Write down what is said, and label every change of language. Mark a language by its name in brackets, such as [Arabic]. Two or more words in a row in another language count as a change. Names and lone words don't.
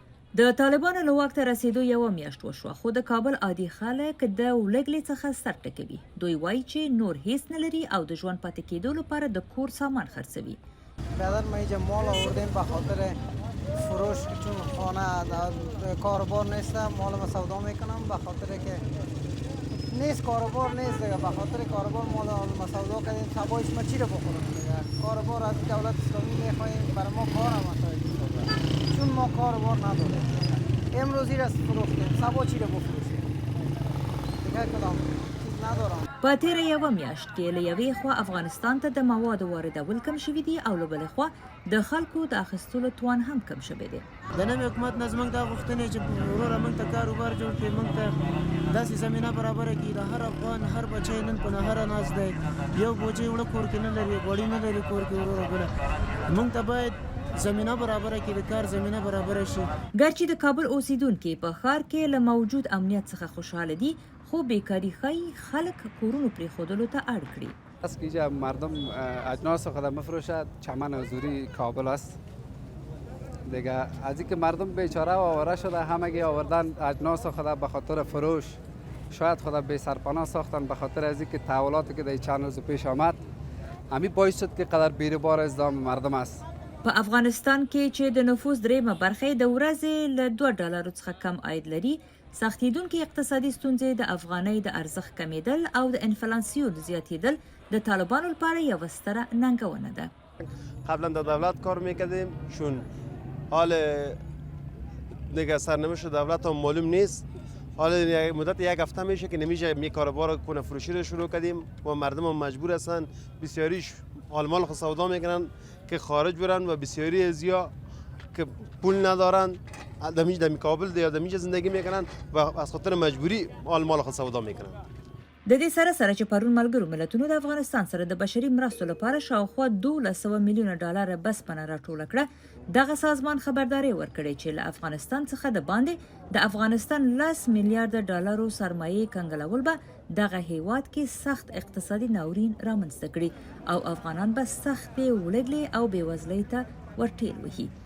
[Pashto] د طالبانو له واک ته رسیدو یوه میاشت وشوه، خو د کابل عادي خلک د ولږلې څخه سر ټکوي. دوی وایي چې نور هیڅ نه لري او د ژوند پاتې کېدو لپاره د کور سامان خرڅوي. [Persian] برادر ما اینجا مال آوردیم به خاطر فروش، چون خانه کاربار نیست، مال ما سودا میکنم به خاطر که نیست کاربار نیست دیگه، به خاطر کاربار مال ما سودا کردیم. صبایش ما چی رو بخورم دیگه؟ کاربار از دولت اسلامی میخوایم، برای ما کار هم چون ما کاربار نداریم. امروزی را فروختیم، صبا چی رو بفروشیم دیگه؟ کدام چیز ندارم. [Pashto] په تیره یوه میاشت کې له یوې خوا افغانستان ته د موادو واردول کم شوي دي او له بلې خوا د خلکو د اخیستلو توان هم کم شوی دی. د نوي حکومت نه زموږ دا غوښتنې چې وروره موږ ته کاروبار جوړ کړي، موږ ته داسې زمینه برابره کړي. د هر افغان هر بچی نن په نهره ناست دی، یو بوجۍ وړه کور کې نه لري، غوړي نه لري کور کې وروره بله. موږ ته باید زمینه برابره کړي، د کار زمینه برابره شي. ګرچې د کابل اوسیدونکي په ښار کې له موجود امنیت څخه خوشحاله دي، خو بیکاری ښایي خلک کورونو پرېښودلو ته اړ کړي. [Persian] است که اینجا مردم اجناس خود میفروشد، چمن حضوری کابل است دیگه. از اینکه مردم بیچاره و آواره شده، همگی آوردن اجناس خود به خاطر فروش، شاید خود بی سرپناه ساختن به خاطر از اینکه تحولاتی که در چند روز پیش آمد، همین باعث شد که قدر بیروبار ازدحام مردم است. [Pashto] په افغانستان کې چې د نفوس دریمه برخه د ورځې له $2 څخه کم عاید لري، سختیدونکې اقتصادي ستونزې د افغانۍ د ارزښت کمیدل او د انفلاسیون زیاتیدل د طالبانو لپاره یوه ستره ننګونه ده. [Persian] قبلا در دولت کار میکردیم، چون حال دیگه سرنوشت دولت هم معلوم نیست. حالا مدت یک هفته میشه که نمیشه می کاروبار کنه فروشی رو شروع کردیم و مردم هم مجبور هستن، بسیاریش حال مال خود سودا میکنن که خارج برن و بسیاری ازیا که پول ندارن دمی کابل یا دمی زندگی میکنن و از خاطر مجبوری حال مال خود سودا میکنن. [Pashto] د دې سره سره چې پرون ملګرو ملتونو د افغانستان سره د بشري مرستو لپاره شاوخوا $12 میلیونه بسپنه راټوله کړه، دغه سازمان خبرداری ورکړی چې له افغانستان څخه د باندې د افغانستان $10 میلیارډ سرمایې کنګلول به دغه هیواد کې سخت اقتصادي ناورین رامنځته کړي او افغانان به سختې ولږلې او بېوزلۍ ته ورټېل وهي.